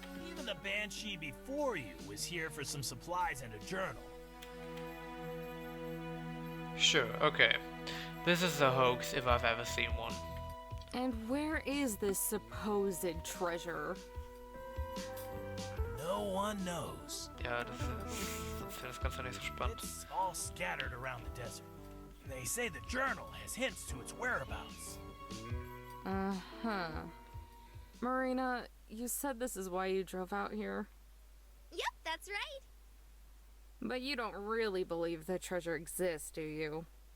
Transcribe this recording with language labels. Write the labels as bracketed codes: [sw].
[en] Even the banshee before you was here for some supplies and a journal. Sure, okay. This is a hoax if I've ever seen one. And where is this supposed treasure? No one knows. [de] Ja, das Ganze nicht so spannend. [en] It's all scattered around the desert. They say the journal has hints to its whereabouts. Uh-huh. Marina, you said this is why you drove out here. Yep, that's right. But you don't really believe the treasure exists, do you?